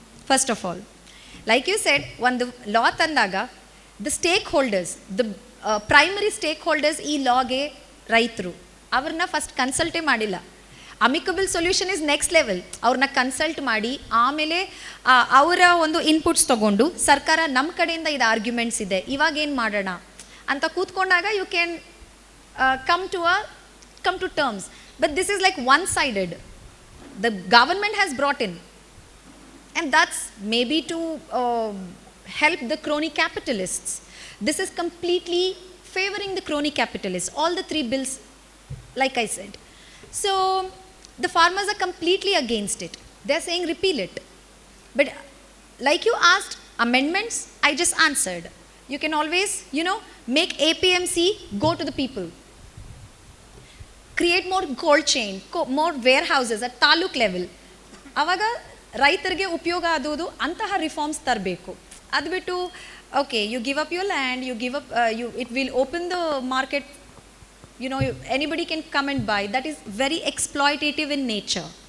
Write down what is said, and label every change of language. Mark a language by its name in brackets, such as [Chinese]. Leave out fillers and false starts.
[English] first of all, like you said, [Kannada] ಒಂದು ಲಾ ತಂದಾಗ [English] the stakeholders, the primary stakeholders [Kannada] ಈ ಲಾಗೆ ರೈತರು, ಅವ್ರನ್ನ ಫಸ್ಟ್ ಕನ್ಸಲ್ಟೇ ಮಾಡಿಲ್ಲ. [English] Amicable solution is next level. [Kannada] ಅವ್ರನ್ನ ಕನ್ಸಲ್ಟ್ ಮಾಡಿ ಆಮೇಲೆ ಅವರ ಒಂದು ಇನ್ಪುಟ್ಸ್ ತೊಗೊಂಡು ಸರ್ಕಾರ ನಮ್ಮ ಕಡೆಯಿಂದ ಇದು ಆರ್ಗ್ಯುಮೆಂಟ್ಸ್ ಇದೆ, ಇವಾಗ ಏನು ಮಾಡೋಣ ಅಂತ ಕೂತ್ಕೊಂಡಾಗ [English] You can come to terms. But this is like one-sided. The government has brought in, and that's maybe to help the crony capitalists. This is completely favoring the crony capitalists. All the three bills, like I said. So the farmers are completely against it. They're saying repeal it. But like you asked, amendments, I just answered. You can always, make APMC go to the people. Create more cold chain, more warehouses at taluk level. [Kannada] ಆವಾಗ ರೈತರಿಗೆ ಉಪಯೋಗ ಆಗೋದು ಅಂತಹ reforms ತರಬೇಕು. ಅದು ಬಿಟ್ಟು [English] Okay you give up your land, you give up it will open the market, anybody can come and buy. That is very exploitative in nature.